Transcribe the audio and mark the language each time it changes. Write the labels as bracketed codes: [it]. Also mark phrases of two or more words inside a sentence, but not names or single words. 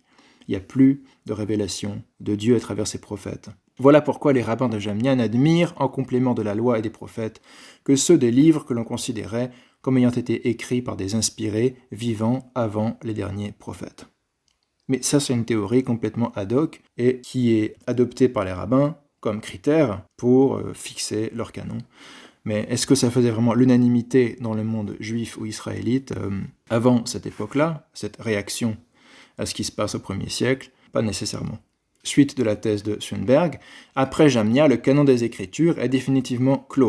[fr] Il n'y a plus de révélation de Dieu à travers ses prophètes. Voilà pourquoi les rabbins de Jamnia n'admirent, en complément de la loi et des prophètes, que ceux des livres que l'on considérait comme ayant été écrits par des inspirés vivant avant les derniers prophètes. Mais ça, c'est une théorie complètement [la] ad hoc [fr] et qui est adoptée par les rabbins comme critère pour fixer leur canon. Mais est-ce que ça faisait vraiment l'unanimité dans le monde juif ou israélite avant cette époque-là, cette réaction à ce qui se passe au 1er siècle? Pas nécessairement. Suite de la thèse de Sundberg, après Jamnia, le canon des Écritures est définitivement clos.